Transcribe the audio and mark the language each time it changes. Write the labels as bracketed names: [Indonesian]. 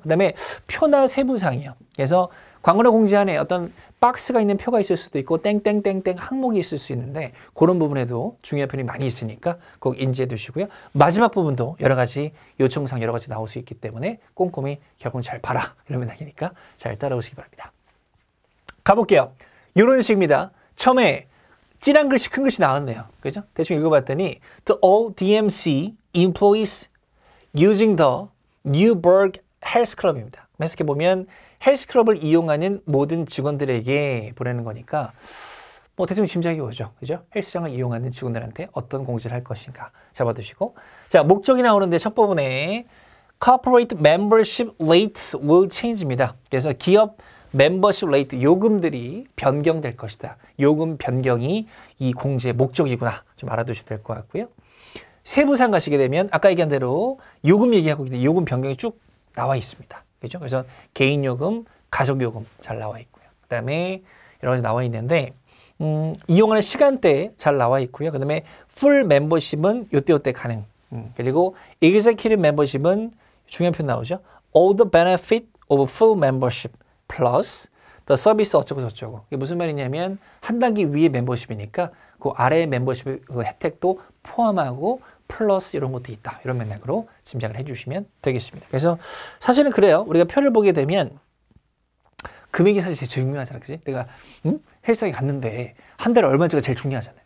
[Korean] 그 다음에 표나 세부사항이요. 그래서 광고나 공지 안에 어떤 박스가 있는 표가 있을 수도 있고 땡땡땡땡 항목이 있을 수 있는데 그런 부분에도 중요한 표현이 많이 있으니까 꼭 인지해 두시고요. 마지막 부분도 여러 가지 요청사항 여러 가지 나올 수 있기 때문에 꼼꼼히 결국 잘 봐라 이런 맥락이니까 잘 따라오시기 바랍니다. 가볼게요. 이런 식입니다. 처음에 진한 글씨 큰 글씨 나왔네요. 그죠? 대충 읽어봤더니 [English] To all DMC employees using the Newburgh Health Club입니다. [Korean] 해석해 보면 헬스클럽을 이용하는 모든 직원들에게 보내는 거니까 뭐 대충 짐작이 오죠. 그죠? 헬스장을 이용하는 직원들한테 어떤 공지를 할 것인가 잡아두시고 자 목적이 나오는데 첫 부분에 [English] Corporate Membership Rates will change [Korean] 입니다. 그래서 기업 멤버십 레이트 요금들이 변경될 것이다. 요금 변경이 이 공지의 목적이구나. 좀 알아두시면 될 것 같고요. 세부사항 가시게 되면 아까 얘기한 대로 요금 얘기하고 있는데 요금 변경이 쭉 나와 있습니다. 그죠? 그래서 개인 요금, 가족 요금 잘 나와 있고요. 그다음에 여러 가지 나와 있는데 이용하는 시간대 잘 나와 있고요. 그다음에 풀 멤버십은 요때 가능. 그리고 executive 멤버십은 중요한 표현 나오죠. [English] All the benefit of full membership plus the service [Korean] 어쩌고 저쩌고. 이게 무슨 말이냐면 한 단계 위에 멤버십이니까 그 아래 멤버십 그 혜택도 포함하고 플러스 이런 것도 있다. 이런 맥락으로 짐작을 해주시면 되겠습니다. 그래서 사실은 그래요. 우리가 표를 보게 되면 금액이 사실 제일 중요하잖아. 그치? 내가 헬스장에 갔는데 한 달에 얼마인지가 제일 중요하잖아요.